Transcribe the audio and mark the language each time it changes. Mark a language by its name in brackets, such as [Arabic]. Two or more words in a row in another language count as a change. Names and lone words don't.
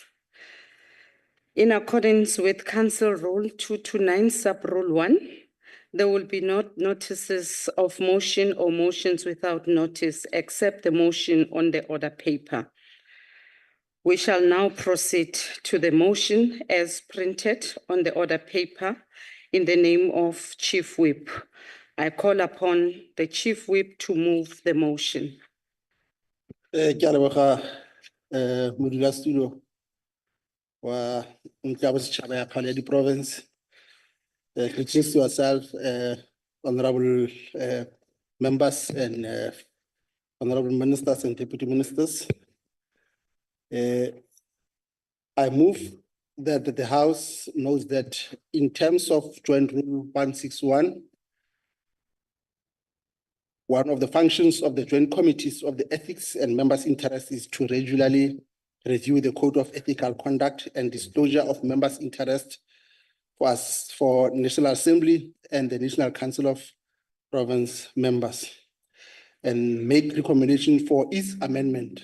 [English] In accordance with Council Rule 229, sub-rule 1, there will be no notices of motion or motions without notice except the motion on the order paper. We shall now proceed to the motion as printed on the order paper in the name of Chief Whip. I call upon the Chief Whip to move the motion. [Northern Sotho] Ke a leboga modulasetulo wa ntlo ya bosetšhaba ya kgale ya di-province. [English] Introduce yourself, honorable members and honorable ministers and deputy ministers. I move that the House knows that in terms of Joint Rule 161, one of the functions of the joint committees of the ethics and members' interest is to regularly review the code of ethical conduct and disclosure of members' interest for National Assembly and the National Council of Province members, and make recommendation for its amendment.